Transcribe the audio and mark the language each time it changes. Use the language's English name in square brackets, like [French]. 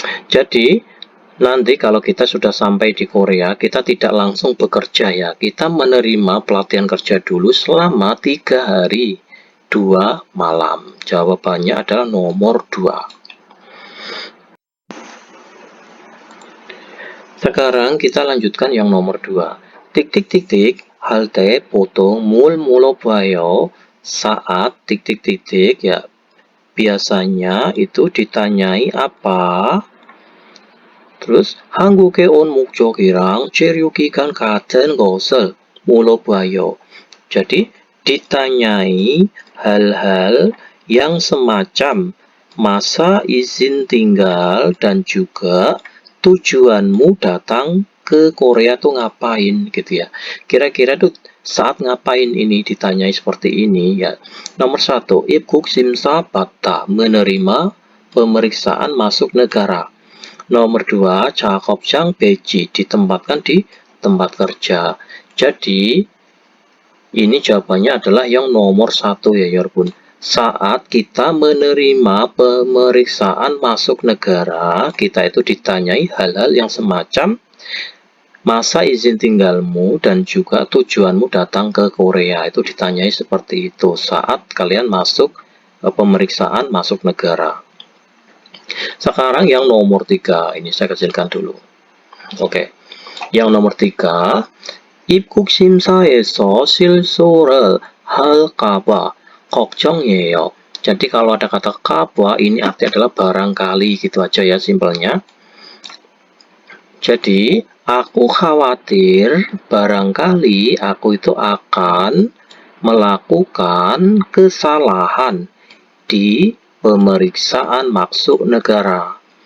[Indonesian] Jadi nanti kalau kita sudah sampai di Korea, kita tidak langsung bekerja ya. Kita menerima pelatihan kerja dulu selama 3 hari 2 malam. Jawabannya adalah nomor 2. Sekarang kita lanjutkan yang nomor 2. [Korean] Tik-tik-tik-tik, 할 때 보통 뭘 물어봐요? [Indonesian] Saat tik-tik-tik-tik ya, biasanya itu ditanyai apa? [Korean] Terus 한국에 온 목적이랑 체류 기간 같은 것을 물어봐요. [Indonesian] Jadi ditanyai hal-hal yang semacam masa izin tinggal dan juga tujuanmu datang ke Korea tuh ngapain gitu ya. Kira-kira tuh saat ngapain ini ditanyai seperti ini ya. Nomor 1, [Korean] 입국 심사 받다, [Indonesian] menerima pemeriksaan masuk negara. Nomor 2, [Korean] 작업장 배지, [Indonesian] ditempatkan di tempat kerja. Jadi ini jawabannya adalah yang nomor 1 ya Yorbun. Saat kita menerima pemeriksaan masuk negara, kita itu ditanyai hal-hal yang semacam masa izin tinggalmu dan juga tujuanmu datang ke Korea. Itu ditanyai seperti itu saat kalian masuk pemeriksaan masuk negara. Sekarang yang nomor 3, ini saya kecilkan dulu. Oke. Yang nomor 3, [Korean] 입국 심사에서 실수를 할까봐 걱정이에요. [Indonesian] Jadi kalau ada kata kaba, ini artinya adalah barangkali, gitu aja ya simpelnya. Jadi aku khawatir barangkali aku itu akan melakukan kesalahan di pemeriksaan masuk negara.